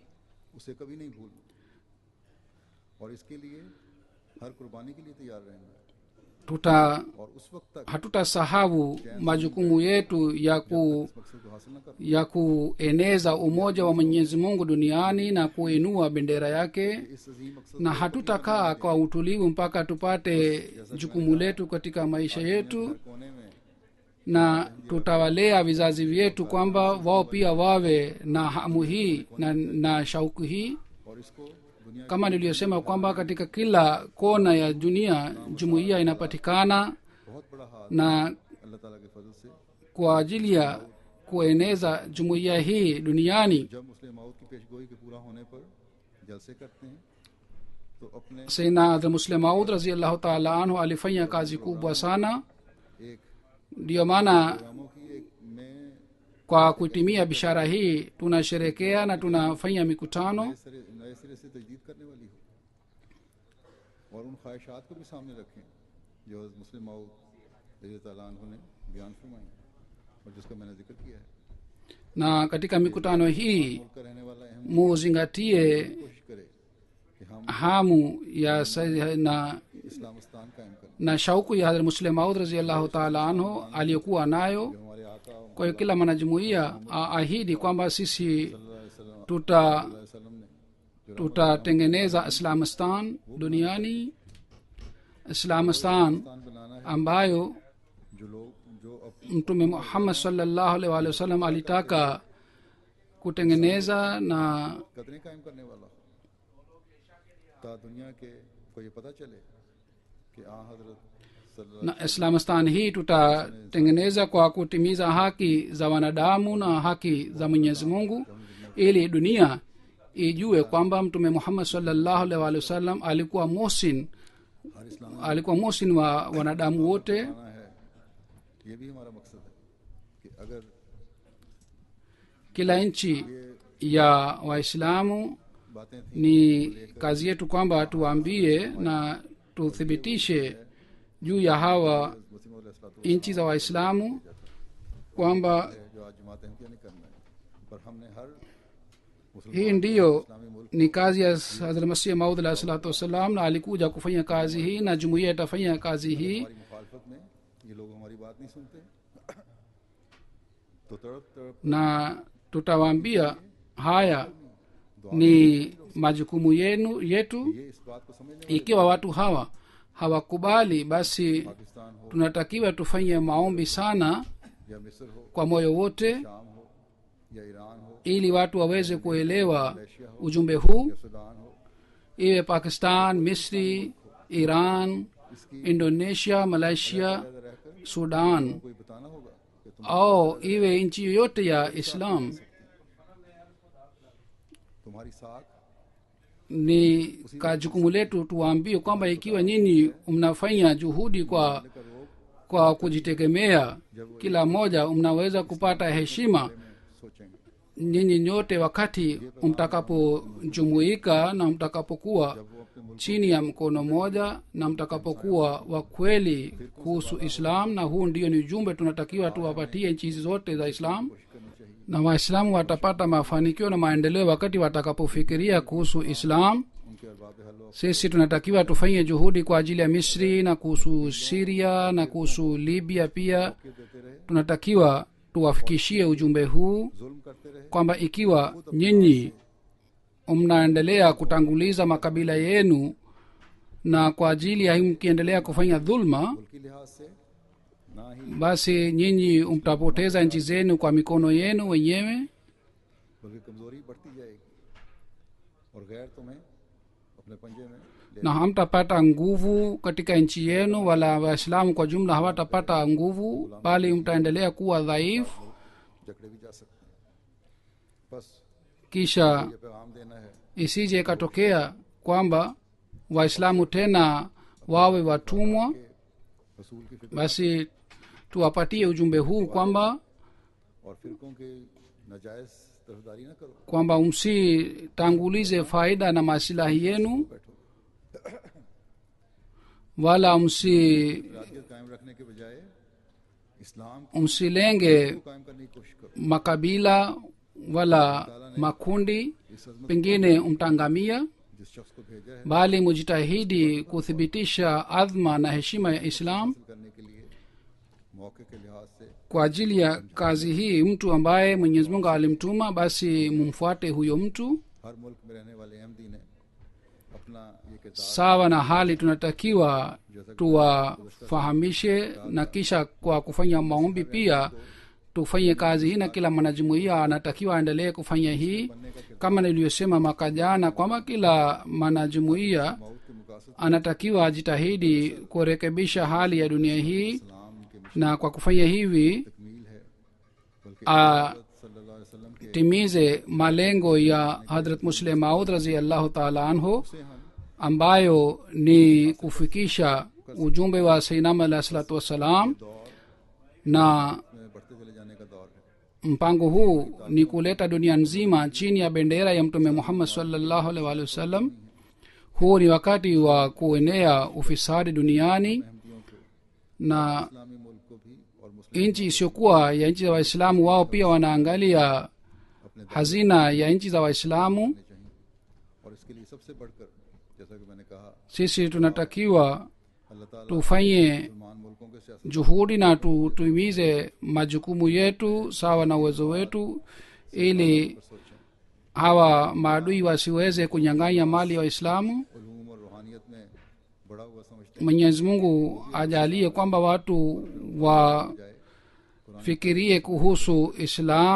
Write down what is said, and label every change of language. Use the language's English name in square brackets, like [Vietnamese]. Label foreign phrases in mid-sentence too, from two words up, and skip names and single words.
[Urdu] اسے کبھی نہیں بھولنا اور اس کے لیے ہر قربانی کے لیے تیار رہنا اور اس وقت تک [Swahili] hatutasahau majukumu yetu [Urdu] مقصد کو حاصل نہ کر [Swahili] ya kueneza umoja wa mwenyezi mungu duniani na kuinua bendera yake [Urdu] اس عظیم مقصد [Swahili] na hatutakaa kwa utulivu mpaka tupate jukumu letu katika maisha yetu [Urdu] کونے میں [Swahili] na tutawalea vizazi vyetu kwamba wao pia wawe na hamu hii na shauku hii [Urdu] اور اس کو دنیا [Swahili] kama niliyosema kwamba katika kila kona ya dunia jumuiya inapatikana [Urdu] بہت بڑا ہاتھ [Swahili] na [Urdu] اللہ تعالیٰ کے فضل سے [Swahili] kwa ajili ya kueneza jumuiya hii duniani [Urdu] جب مسلم موت کی پیشگوئی کے پورا ہونے پر جلسے کرتے ہیں تو اپنے [Swahili] sayyidina muslim maud [Arabic] رضي الله تعالى عنه [Swahili] alifanya kazi kubwa sana [Urdu] ایک [Swahili] ndiyo maana [Urdu] کاموں کی ایک میں [Swahili] kwa kutimia bishara hii tunasherekea na tunafanya mikutano [Urdu] نئے سرے سے تجدید کرنے والی ہو اور ان خواہشات کو بھی سامنے رکھیں جو مسلم موت [Arabic] رضي تعالى عنه [Urdu] نے بیان فرمائی اور جس کا میں نے ذکر کیا ہے [Swahili] na katika mikutano hii [Urdu] ملک کا رہنے والا اہم [Swahili] muzingatie [Urdu] کوشش کرے کہ ہم [Swahili] hamu ya na [Urdu] اسلامستان قائم کریں [Swahili] na shauku ya hadhrat muslim maud [Arabic] رضي الله تعالى عنه [Swahili] aliyokuwa nayo [Urdu] جو ہمارے آقا [Swahili] kwa hiyo kila mwanajumuiya aahidi kwamba sisi [Urdu] وسلم نے [Swahili] tutatengeneza islamistan duniani islamistan [Urdu] پاکستان بنانا ہے [Swahili] ambayo [Urdu] جو لوگ جو اپنی [Swahili] mtume muhammad [Arabic] صلى الله عليه وسلم [Swahili] alitaka kutengeneza na [Urdu] قدریں قائم کرنے والا ہو تا دنیا کے کو یہ پتا چلے کہ آ حضرت صلی اللہ [Swahili] na islamistan hii tutatengeneza kwa kutimiza haki za wanadamu na haki za mwenyezi mungu ili dunia ijue kwamba mtume muhammad [Arabic] صلى الله عليه وسلم [Swahili] alikuwa muhsin wa wanadamu wote [Urdu] بنانا ہے یہ بھی ہمارا مقصد ہے کہ اگر [Swahili] kila nchi ya waislamu [Urdu] باتیں تھی [Swahili] ni kazi yetu kwamba tuwaambie na tuthibitishe juu ya hawa [Urdu] مسلم [Swahili] nchi za waislamu kwamba [Urdu] جو آج جماعت احمدیہ نے کرنا ہے پر ہم نے ہر [Swahili] hii ndiyo [Urdu] اسلامی ملک [Swahili] ni kazi ya hazrat masih maud [Arabic] عليه الصلاة والسلام [Swahili] na alikuja kufanya kazi hii na jumuiya itafanya kazi hii [Urdu] ہماری مخالفت میں یہ لوگ ہماری بات نہیں سنتے تو تڑپ تڑپ [Swahili] na tutawaambia haya ni majukumu yetu [Urdu] یہ اس بات کو سمجھنے [Swahili] ikiwa watu hawa hawakubali basi [Urdu] پاکستان ہو [Swahili] tunatakiwa tufanye maombi sana [Urdu] یا مصر ہو [Swahili] kwa moyo wote [Urdu] شام ہو یا ایران ہو [Swahili] ili watu waweze kuelewa ujumbe huu [Urdu] یا سوڈان ہو [Swahili] iwe pakistan misri iran indonesia malaysia [Urdu] رہ کر [Swahili] sudan [Urdu] کوئی بتانا ہوگا کہ تم [Swahili] au iwe nchi yoyote ya islam [Urdu] تمہاری ساکھ [Swahili] ni ka jukumu letu tuwaambie kwamba ikiwa nyinyi mnafanya juhudi kwa kujitegemea kila mmoja mnaweza kupata heshima [Urdu] سوچیں گے [Swahili] nyinyi nyote wakati mtakapojumuika na mtakapokuwa [Urdu] وہ اپنے ملک [Swahili] chini ya mkono mmoja na mtakapokuwa wa kweli kuhusu islam na huu ndio ni ujumbe tunatakiwa tuwapatie nchi hizi zote za islam [Urdu] کرنی چاہیے [Swahili] na waislamu watapata mafanikio na maendeleo wakati watakapofikiria kuhusu islam [Urdu] ان کے ارباب حل [Swahili] sisi tunatakiwa tufanye juhudi kwa ajili ya misri na kuhusu siria na kuhusu libya pia [Urdu] دیتے رہے [Swahili] tunatakiwa tuwafikishie ujumbe huu [Urdu] ظلم کرتے رہے, [Swahili] kwamba ikiwa nyinyi mnaendelea kutanguliza makabila yenu na kwa ajili ya hii mkiendelea kufanya dhulma, [Urdu] ملکی لحاظ سے نہ ہی [Swahili] basi nyinyi mtapoteza nchi zenu kwa mikono yenu wenyewe, [Urdu] بلکہ کمزوری بڑھتی جائے گی اور غیر تمہیں اپنے پنجے میں لے [Swahili] na hamtapata nguvu katika nchi yenu, wala waislamu kwa jumla hawatapata nguvu, bali mtaendelea kuwa dhaifu. [Urdu] جکڑے بھی جا سکتے ہیں۔ بس [Swahili] Kisha [Urdu] یہ پیغام دینا ہے [Swahili] isije ikatokea kwamba waislamu tena wawe watumwa. [Urdu] کہ رسول کی فکر [Swahili] Basi tuwapatie ujumbe huu kwamba [Urdu] اور فرقوں کی ناجائز طرفداری نہ کرو, [Swahili] kwamba msitangulize faida na masilahi yenu, [Urdu] بیٹھو. [Swahili] wala [Urdu] رادیت قائم رکھنے کے بجائے اسلام [Swahili] msilenge [Urdu] کو قائم کرنے کی کوشش کرو. [Swahili] makabila wala makundi, [Urdu] اس عظمت [Swahili] pengine mtangamia, [Urdu] جس شخص کو بھیجا ہے [Swahili] bali mujitahidi kuthibitisha adhma na heshima ya islam. [Urdu] حاصل کرنے کے لیے موقع کے لحاظ سے [Swahili] Kwa ajili ya kazi hii mtu ambaye mwenyezi mungu alimtuma, basi mumfuate huyo mtu. [Urdu] ہر ملک میں رہنے والے احمدی نے اپنا یہ کردار [Swahili] Sawa na hali tunatakiwa tuwafahamishe, na kisha kwa kufanya maombi pia tufanye kazi hii, na kila mwanajumuiya anatakiwa aendelee kufanya hii, kama niliyosema mwaka jana kwamba kila mwanajumuiya [Urdu] موت کے مقاصد [Swahili] anatakiwa ajitahidi kurekebisha hali ya dunia hii, [Urdu] اسلام کے [Swahili] na kwa kufanya hivi [Urdu] تکمیل ہے، بلکہ आ- [Arabic] صلى الله عليه وسلم کے [Swahili] timize malengo ya hadrat muslim maud [Arabic] رضي الله تعالى عنه, [Urdu] سے ہم [Swahili] ambayo ni kufikisha ujumbe wa sainam [Arabic] عليه الصلاة والسلام, [Urdu] دور [Swahili] na [Urdu] میں بڑھتے چلے جانے کا دور ہے. [Swahili] mpango huu ni kuleta dunia nzima chini ya bendera ya mtume muhammad [Arabic] صلى الله عليه وسلم. [Swahili] huu ni wakati wa kuenea ufisadi duniani, [Urdu] احمدیوں کو, [Swahili] na [Urdu] اسلامی ملک کو بھی اور مسلم [Swahili] nchi isiyokuwa ya nchi za waislamu wao pia wanaangalia [Urdu] اپنے دائرے [Swahili] hazina ya nchi za waislamu. [Urdu] میں چاہیے. اور اس کے لیے سب سے بڑھ کر جیسا کہ میں نے کہا, [Swahili] Sisi tunatakiwa [Urdu] اللہ تعالیٰ [Swahili] tufanye [Urdu] مسلمان ملکوں کے سیاست [Swahili] juhudi na tuimize majukumu yetu sawa na uwezo wetu, ili [Urdu] پر سوچیں. [Swahili] hawa maadui wasiweze kunyang'anya mali ya waislamu. [Urdu] علوم اور روحانیت میں بڑا ہوا سمجھتے [Swahili] mwenyezi mungu ajalie kwamba watu wafikirie kuhusu islam,